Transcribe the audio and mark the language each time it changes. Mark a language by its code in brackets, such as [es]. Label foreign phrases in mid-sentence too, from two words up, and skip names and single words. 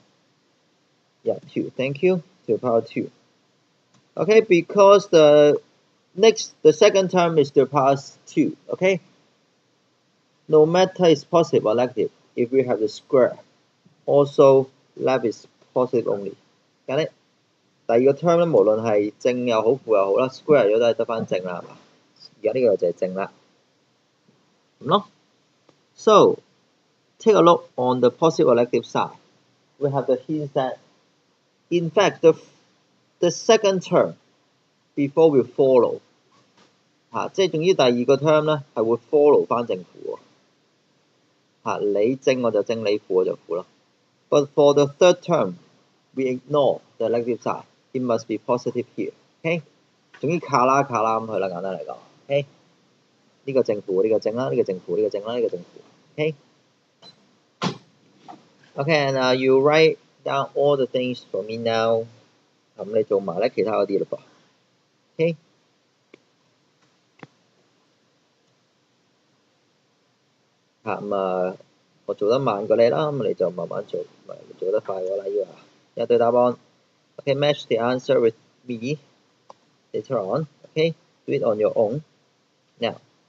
[en] Yeah, 2. Thank you, to the power 2. Okay, because the second term is to the power 2. Okay, no matter it's positive or negative, if we have the square, also left is positive only. Got it? [yue] 第二個 term 咧，無論係正又好負又好啦 ，square 咗都係得翻正啦，係嘛？而家呢個就係正啦，咁咯。 [en] So take a look on the positive or negative side. We have the hint that, in fact, the second term before will follow [yue] 即係總之第二個 term 咧係會 follow 翻正負喎你正我就正，你負我就負咯。 [en] But for the third term, we ignore the negative side. It must be positive here. [yue] Okay， 總之卡啦咁去啦，簡單嚟講。Okay， 呢個正負，呢個正啦，呢個正負，呢個正啦，呢個正負。Okay。 [en] Okay, and you write down all the things for me now。 [yue] 咁你做埋咧其他嗰啲嘞噃。Okay。咁我做得慢過你啦，咁你就慢慢做，唔係做得快過啦要有對答案。 [en] Okay, match the answer with me later on. Okay, do it on your own. Now,